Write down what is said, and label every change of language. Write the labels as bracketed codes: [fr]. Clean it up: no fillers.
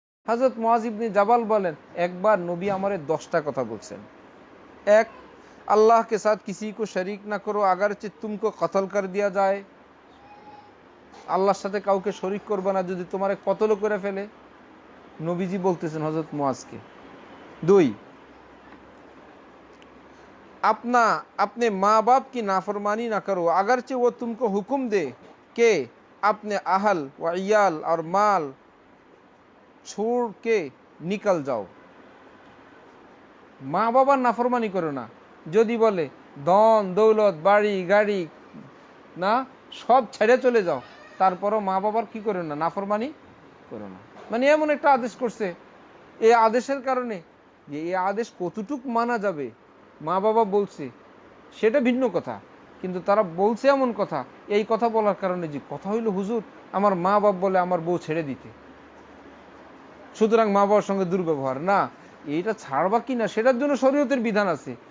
[bn] হযরত মুআজ ইবনে জাবাল বলেন, একবার নবী আমারে 10টা কথা বলছেন। [hi] এক, अल्लाह के साथ किसी को शरीक ना करो अगरचे तुमको कत्ल कर दिया जाए, [bn] আল্লাহর সাথে কাউকে শরীক করবে না যদি তোমারে কতল করে ফেলে। নবীজি বলতেছেন হযরত মুআজকে। [hi] 2, अपना अपने माँ बाप की नाफरमानी ना करो अगरचे वो तुमको हुक्म दे कि अपने अहल व इयाल और माल छोड़ के निकल जाओ। [bn] মা বাবার নাফরমানি করো না, যদি বলে ধন দৌলত বাড়ি গাড়ি না সব ছেড়ে চলে যাও, তারপরও মা বাবার কি করো না, নাফরমানি করো না। মানে এমন একটা আদেশ করছে, এই আদেশের কারণে যে এই আদেশ কতটুক মানা যাবে মা বাবা বলছে সেটা ভিন্ন কথা, কিন্তু তারা বলছে এমন কথা, এই কথা বলার কারণে যে কথা হইল হুজুর আমার মা বাপ বলে আমার বউ ছেড়ে দিতে, সুতরাং মা বাবার সঙ্গে দুর্ব্যবহার না, এইটা ছাড়বা কিনা সেটার জন্য শরীয়তের বিধান আছে।